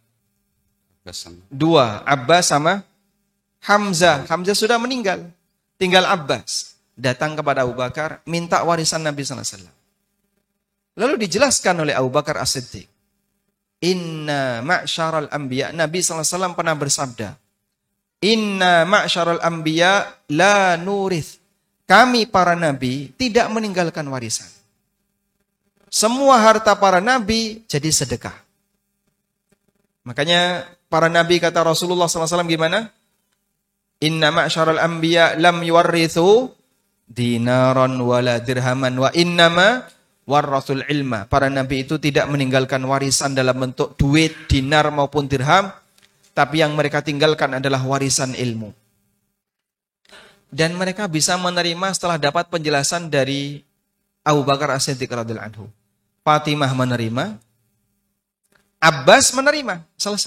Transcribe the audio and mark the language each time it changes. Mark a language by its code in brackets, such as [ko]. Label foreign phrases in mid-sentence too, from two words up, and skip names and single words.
[id] Dua. Abbas sama Hamzah. Hamzah sudah meninggal. Tinggal Abbas. Datang kepada Abu Bakar, minta warisan Nabi SAW. Lalu dijelaskan oleh Abu Bakar As-Siddiq. [ar] إنا معاشر الأنبياء. [id] Nabi SAW pernah bersabda. [ar] إنا معاشر الأنبياء لا نورث. [id] Kami para nabi tidak meninggalkan warisan. Semua harta para nabi jadi sedekah. Makanya para nabi kata Rasulullah SAW gimana? [ar] إنا معاشر الأنبياء لم يورثوا دينارا ولا درهما وإنما ورثوا العلم. [id] Para nabi itu tidak meninggalkan warisan dalam bentuk duit, dinar maupun dirham, tapi yang mereka tinggalkan adalah warisan ilmu. Dan mereka bisa menerima setelah dapat penjelasan dari Abu Bakar As-Siddiq [ar] رضي الله عنه. [id] Fatimah menerima, Abbas menerima, selesai.